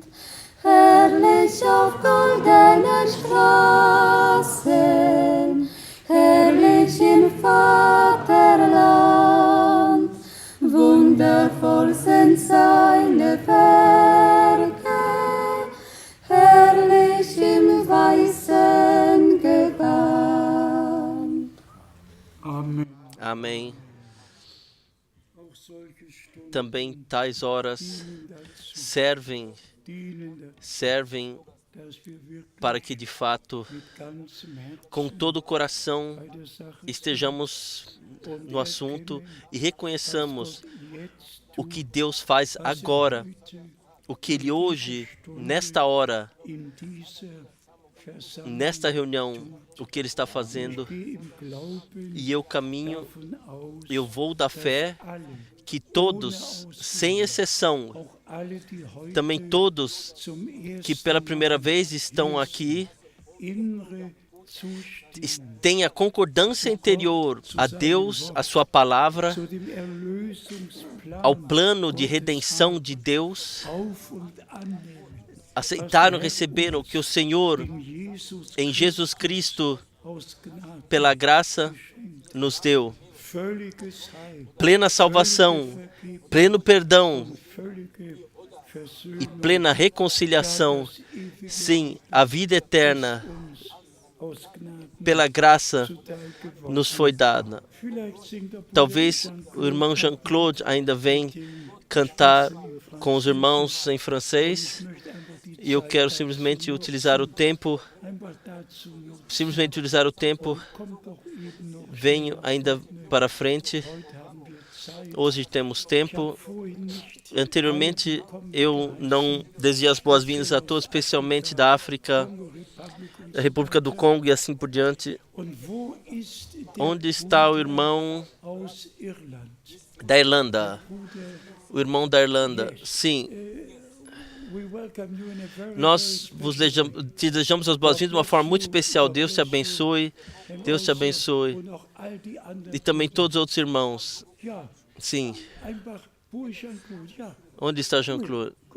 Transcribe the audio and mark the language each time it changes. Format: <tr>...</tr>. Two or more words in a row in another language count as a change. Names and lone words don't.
<de>Herrlich auf goldenen Straßen, herrlich im Vaterland, wundervoll sind seine Werke, herrlich im weißen Gewand. Amen.</de> <pt>Amém.</pt> <de>Auch solche Stunden</de> <pt>Também tais horas</pt> <de>dienen dazu,</de> <pt>servem</pt> <de>dass wir wirklich</de> <pt>para que de fato,</pt> <de>mit ganzem Herzen</de> <pt>com todo o coração,</pt> <de>bei der Sache</de> <pt>estejamos no assunto e reconheçamos</pt> <de>jetzt</de> <pt>o que Deus faz agora, o que Ele hoje, nesta hora,</pt> <de>in dieser Versammlung</de> <pt>nesta reunião, o que Ele está fazendo.</pt> <de>gehe im Glauben</de> <pt>E eu caminho,</pt> <de>davon aus,</de> <pt>eu vou da fé</pt> <de>alle,</de> <pt>que todos, sem exceção,</pt> <de>auch alle, die heute</de> <pt>também todos</pt> <de>zum</de> <pt>que</pt> <de>ersten</de> <pt>pela primeira</pt> <de>Mal</de> <pt>vez estão aqui,</pt> <de>innere Zustimmung</de> <pt>tenha concordância interior a Deus, a sua palavra,</pt> <de>zu dem Erlösungsplan</de> <pt>ao plano de redenção de Deus,</pt> <de>auf und annehmen,</de> <pt>aceitaram, receberam que o Senhor,</pt> <de>in Jesus</de> <pt>em Jesus Cristo,</pt> <de>aus Gnade</de> <pt>pela graça, nos deu</pt> <de>völliges Heil,</de> <pt>plena salvação, pleno perdão</pt> <de>völlige Versöhnung,</de> <pt>e plena reconciliação. Sim, a vida eterna,</pt> <de>uns aus Gnade</de> <pt>pela graça,</pt> <de>zuteil geworden.</de> <pt>nos foi dada.</pt> <de>Vielleicht singt der Bruder</de> <pt>Talvez Jean-Claude o irmão Jean-Claude ainda venha cantar com os irmãos em francês,</pt> <de>möchte einfach die</de> <pt>e eu quero simplesmente utilizar o tempo,</pt> <de>einfach dazu nutzen.</de> <pt>simplesmente utilizar o tempo.</pt> <de>Kommt doch eben noch.</de> <pt>Venho ainda para frente.</pt> <de>Heute haben wir Zeit.</de> <pt>Hoje temos tempo.</pt> <de>Vorhin nicht</de> <pt>Anteriormente, eu não desejei as boas-vindas a todos, especialmente da África, da República do Congo e assim por diante.</pt> <de>Und wo ist der</de> <pt>Onde está o irmão</pt> <de>aus Irland?</de> <pt>da Irlanda?</pt> <de>Bruder</de> <pt>O irmão da Irlanda. Sim, Nós te desejamos as boas-vindas de uma forma muito especial. Deus te abençoe. Deus te abençoe. E também todos os outros irmãos. Sim. Onde está Jean-Claude?</pt>